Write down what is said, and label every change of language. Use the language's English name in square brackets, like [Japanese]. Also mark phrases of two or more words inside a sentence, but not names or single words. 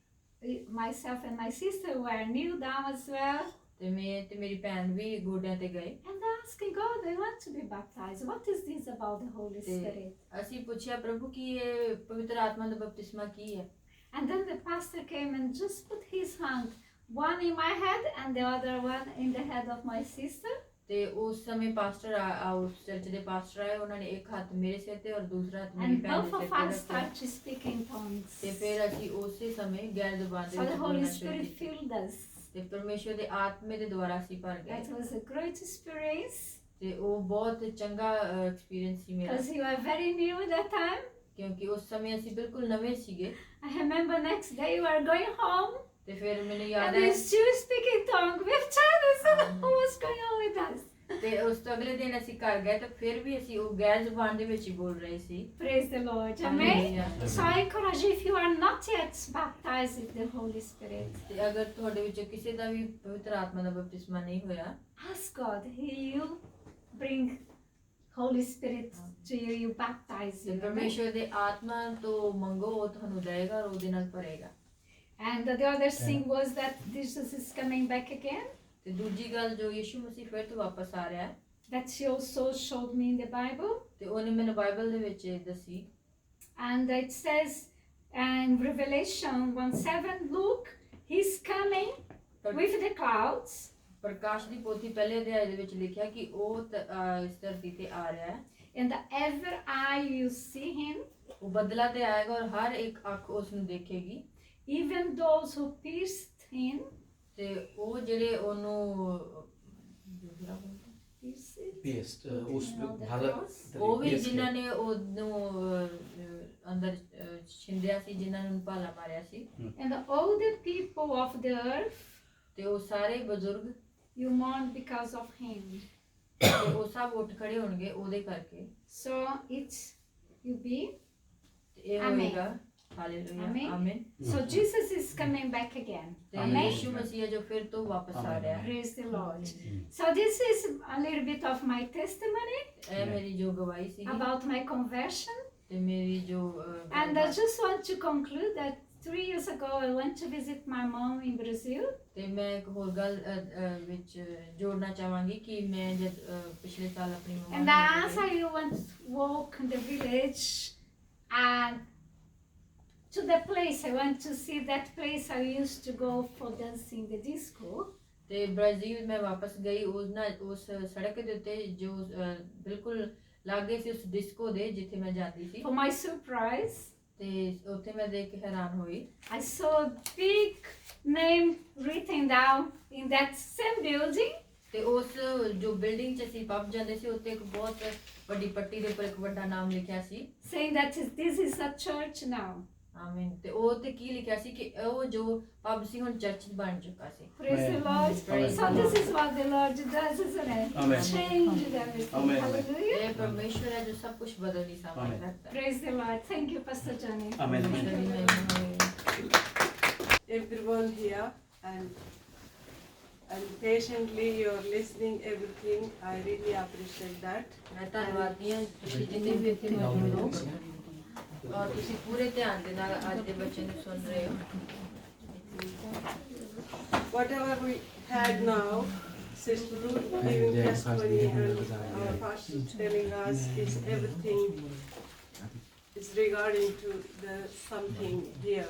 [English] And myself and my sister were kneel down as well. [Punjabi] ਤੇ ਮੈਂ ਤੇ ਮੇਰੀ ਭੈਣ ਵੀ ਗੋਡਿਆਂ ਤੇ ਗਏ [English] and asking God, I want to be baptized. What is this about the Holy [Punjabi] ਤੇ [English] Spirit? [Punjabi] ਅਸੀਂ ਪੁੱਛਿਆ ਪ੍ਰਭੂ ਕੀ ਇਹ ਪਵਿੱਤਰ ਆਤਮਾ ਦਾ ਬਪਤਿਸਮਾ ਕੀ ਹੈ [English] And then the pastor came and just put his hand, one in my head and the other one in the head of my sister. [Punjabi] ਤੇ ਉਸ ਸਮੇਂ ਪਾਸਟਰ ਉਸ ਚਰਚ ਦੇ ਪਾਸਟਰ ਆਏ ਉਹਨਾਂ ਨੇ ਇੱਕ ਹੱਥ ਮੇਰੇ ਸਿਰ ਤੇ ਔਰ ਦੂਸਰਾ ਹੱਥ ਮੇਰੀ [English] And [Punjabi] ਭੈਣ [English] both [Punjabi] ਦੇ [English] of [Punjabi] ਸਿਰ ਤੇ [English] us [Punjabi] ਰੱਖਿਆ [English] started speaking tongues. [Punjabi] ਤੇ ਫਿਰ ਅਸੀਂ ਉਸੇ ਸਮੇਂ ਗੈਰ ਜ਼ੁਬਾਨ ਦੇ [English] So the [Punjabi] ਵਿੱਚ [English] Holy [Punjabi] ਬੋਲਣਾ ਸ਼ੁਰੂ [English] Spirit [Punjabi] ਕੀਤਾ [English] filled us. [Punjabi] ਤੇ ਪਰਮੇਸ਼ਵਰ ਦੇ ਆਤਮੇ ਦੇ ਦੁਆਰਾ ਅਸੀਂ ਭਰ ਗਏ [English] That was a great experience [Punjabi] ਤੇ ਉਹ ਬਹੁਤ ਚੰਗਾ ਐਕਸਪੀਰੀਅੰਸ ਸੀ ਮੇਰਾ [English] because we were very new at that time. [Punjabi] ਕਿਉਂਕਿ ਉਸ ਸਮੇਂ ਅਸੀਂ ਬਿਲਕੁਲ ਨਵੇਂ ਸੀਗੇ [English] I remember next day we were going home [Punjabi] ਤੇ ਫਿਰ ਮੈਨੂੰ ਯਾਦ [English] and [Punjabi] ਹੈ [English] these two speaking tongue with Chinese. I don't know what's going on with us. [Punjabi] ਤੇ ਉਸ ਤੋਂ ਅਗਲੇ ਦਿਨ ਅਸੀਂ ਘਰ ਗਏ ਤਾਂ ਫਿਰ ਵੀ ਅਸੀਂ ਉਹ ਗੈਰ ਜ਼ੁਬਾਨ ਦੇ ਵਿੱਚ ਹੀ ਬੋਲ ਰਹੇ ਸੀ [English] Praise the Lord. Amen. [Punjabi] ਹਾਲੇਲੂਇਆ। [English] So I encourage you, if you are not yet baptized with the Holy Spirit, [Punjabi] ਤੇ ਅਗਰ ਤੁਹਾਡੇ ਵਿੱਚੋਂ ਕਿਸੇ ਦਾ ਵੀ ਪਵਿੱਤਰ ਆਤਮਾ ਦਾ ਬਪਤਿਸਮਾ ਨਹੀਂ ਹੋਇਆ [English] ask God. He will bring Holy Spirit to you. You baptize [Punjabi] ਤੇ [English] you. Amen. [Punjabi] ਪਰਮੇਸ਼ਵਰ ਦੇ ਆਤਮਾ ਤੋਂ ਮੰਗੋ ਉਹ ਤੁਹਾਨੂੰ ਦੇਗਾ ਔਰ ਉਹਦੇ ਨਾਲ ਭਰੇਗਾ [English] And the other thing was that Jesus is coming back again. [Punjabi] ਤੇ ਦੂਜੀ ਗੱਲ ਜੋ ਯਿਸੂ ਮਸੀਹ ਫਿਰ ਤੋਂ ਵਾਪਸ ਆ ਰਿਹਾ ਹੈ [English] That she also showed me in the Bible. [Punjabi] ਤੇ ਉਹਨੇ ਮੈਨੂੰ ਬਾਈਬਲ ਦੇ ਵਿੱਚ ਦੱਸੀ [English] And it says in Revelation 1:7, look, he's coming with the clouds. [Punjabi] ਪ੍ਰਕਾਸ਼ ਦੀ ਪੋਥੀ ਪਹਿਲੇ ਅਧਿਆਇ ਦੇ ਵਿੱਚ ਲਿਖਿਆ ਕਿ ਉਹ ਇਸ ਧਰਤੀ ਤੇ ਆ ਰਿਹਾ ਹੈ [English] And every eye will see him, [Punjabi] ਉਹ ਬਦਲਾ ਤੇ ਆਏਗਾ ਔਰ ਹਰ ਇੱਕ ਅੱਖ ਉਸ ਨੂੰ ਦੇਖੇਗੀ [English] even those who pierced him. [Punjabi] ਤੇ ਉਹ ਜਿਹੜੇ ਉਹਨੂੰ ਦੂਸਰਾ ਬੋਲਦੇ [English] Pierced. उस You know, the [Hindi] भाला [English] cross. [Punjabi] ਉਹ ਵੀ [English] pierced [Punjabi] ਜਿਨ੍ਹਾਂ ਨੇ ਉਹਨੂੰ ਅੰਦਰ ਛਿੰਦਿਆ ਸੀ ਜਿਨ੍ਹਾਂ ਨੂੰ ਭਾਲਾ ਮਾਰਿਆ ਸੀ [English] And all the people of the earth, [Punjabi] ਤੇ ਉਹ ਸਾਰੇ ਬਜ਼ੁਰਗ [English] you mourn because of him. [Punjabi] ਤੇ ਉਹ ਸਭ ਉੱਠ ਖੜੇ ਹੋਣਗੇ ਉਹਦੇ ਕਰਕੇ [English] So it will be. [Punjabi] ਤੇ ਇਹ [English] Amen. [Punjabi] ਹੋਏਗਾ ਹਾਲੇਲੂਇਆ [English] Amen. [Punjabi] ਆਮੀਨ [English] So Jesus is coming back again. [Punjabi] ਤੇ [English] Amen. [Punjabi] ਯਿਸੂ ਮਸੀਹ ਜੋ ਫਿਰ ਤੋਂ ਵਾਪਸ ਆ ਰਿਹਾ ਹੈ [English] Praise the Lord. So this is a little bit of my testimony [Punjabi] ਇਹ ਮੇਰੀ ਜੋ ਗਵਾਹੀ ਸੀ [English] about my conversion. [Punjabi] ਤੇ ਮੇਰੀ ਜੋ [English] And I just want to conclude that 3 years ago I went to visit my mom in Brazil. [Punjabi] ਤੇ ਮੈਂ ਇੱਕ ਹੋਰ ਗੱਲ ਵਿੱਚ ਜੋੜਨਾ ਚਾਹਾਂਗੀ ਕਿ ਮੈਂ ਜਦ ਪਿਛਲੇ ਸਾਲ ਆਪਣੀ ਮੰਮਾ [English] And [Punjabi] ਨੂੰ [English] as [Punjabi] ਮਿਲੀ, [English] I went walk in the village and to the place, I went to see that place I used to go for dancing the disco. [Punjabi] ਤੇ ਬ੍ਰਾਜ਼ੀਲ ਮੈਂ ਵਾਪਸ ਗਈ ਉਸ ਸੜਕ ਦੇ ਉੱਤੇ ਜੋ ਬਿਲਕੁਲ ਲਾਗੇ ਸੀ ਉਸ ਡਿਸਕੋ ਦੇ ਜਿੱਥੇ ਮੈਂ ਜਾਂਦੀ ਸੀ [English] For my surprise, [Punjabi] ਤੇ ਉੱਥੇ ਮੈਂ ਦੇਖ ਕੇ ਹੈਰਾਨ ਹੋਈ [English] I saw a big name written down in that same building. [Punjabi] ਤੇ ਉਸ ਜੋ ਬਿਲਡਿੰਗ 'ਚ ਅਸੀਂ ਪਬ ਜਾਂਦੇ ਸੀ ਉੱਤੇ ਇੱਕ ਬਹੁਤ ਵੱਡੀ ਪੱਟੀ ਦੇ ਉੱਪਰ ਇੱਕ ਵੱਡਾ ਨਾਮ ਲਿਖਿਆ ਸੀ [English] Saying that this is a church now. [Punjabi] ਆਮੀਨ ਤੇ ਉਹ ਤੇ ਕੀ ਲਿਖਿਆ ਸੀ ਕਿ ਉਹ ਜੋ ਪਬ ਸੀ ਹੁਣ ਚਰਚ ਬਣ ਚੁੱਕਾ ਸੀ [English] Praise the Amen. Lord. Praise So the this is what the Lord does, isn't it? Amen. Changes everything. Amen. Hallelujah. [Punjabi] ਇਹ ਪਰਮੇਸ਼ਵਰ ਹੈ ਜੋ ਸਭ ਕੁਝ ਬਦਲ ਦੀ ਸਾਮਰਥ [English] Amen. [Punjabi] ਰੱਖਦਾ ਹੈ [English] Praise the Lord. Thank you, Pastor Johnny. Amen. [Punjabi] ਪਰਮੇਸ਼ਵਰ ਦੀ ਮਹਿਮਾ ਹੋਵੇ। [English] Everyone here and patiently you're listening everything. I really appreciate that. [Punjabi] ਮੈਂ ਧੰਨਵਾਦੀ ਹਾਂ ਤੁਸੀਂ ਜਿੰਨੇ ਵੀ ਇੱਥੇ ਮੌਜੂਦ ਹੋ ਔਰ ਤੁਸੀਂ ਪੂਰੇ ਧਿਆਨ ਦੇ ਨਾਲ ਅੱਜ ਦੇ ਬੱਚੇ ਨੂੰ ਸੁਣ ਰਹੇ ਹੋ [English] Whatever we had now, Sister Ruth giving testimony and our pastor telling us is everything is regarding to the something here.